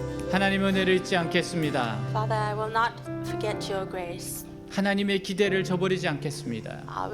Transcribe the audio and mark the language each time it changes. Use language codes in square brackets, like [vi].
[ko] 하나님 은혜를 잊지 않겠습니다. [en] Father, I will not forget your grace. [ko] 하나님의 기대를 저버리지 않겠습니다.